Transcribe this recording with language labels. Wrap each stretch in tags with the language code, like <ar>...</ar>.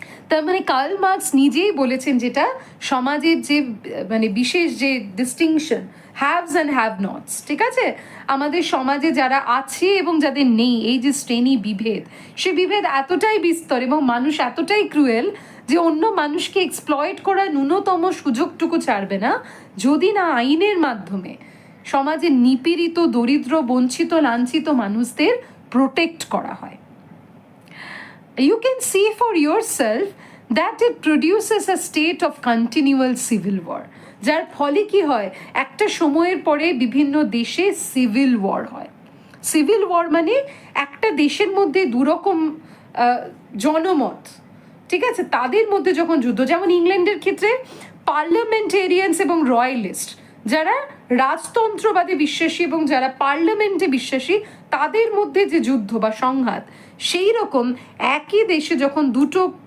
<bn>তার মানে Karl Marx নিজেই বলেছেন যেটা সমাজের যে মানে বিশেষ যে ডিস্টিংশন, হ্যাভস অ্যান্ড হ্যাভ নটস, ঠিক আছে, আমাদের সমাজে যারা আছে এবং যাদের নেই, এই যে শ্রেণী বিভেদ, সে বিভেদ এতটাই বিস্তর এবং মানুষ এতটাই ক্রুয়েল যে অন্য মানুষকে এক্সপ্লয়েট করার ন্যূনতম সুযোগটুকু ছাড়বে না যদি না আইনের মাধ্যমে সমাজের নিপীড়িত, দরিদ্র, বঞ্চিত, লাঞ্ছিত মানুষদের প্রোটেক্ট করা হয়।</bn> <en>You can see for yourself that it produces a state of continual civil war,</en> <bn>যার ফলে কি হয়, একটা সময়ের পরে বিভিন্ন দেশে সিভিল ওয়ার হয়। সিভিল ওয়ার মানে একটা দেশের মধ্যে দুরকম জনমত, ঠিক আছে, তাদের মধ্যে যখন যুদ্ধ, যেমন ইংল্যান্ডের ক্ষেত্রে পার্লামেন্টেরিয়ানস এবং রয়্যালিস্ট, যারা রাজতন্ত্রবাদে বিশ্বাসী এবং যারা পার্লামেন্টে বিশ্বাসী, তাদের মধ্যে যে যুদ্ধ বা সংঘাত, সেই রকম একই দেশে যখন দুটো</bn>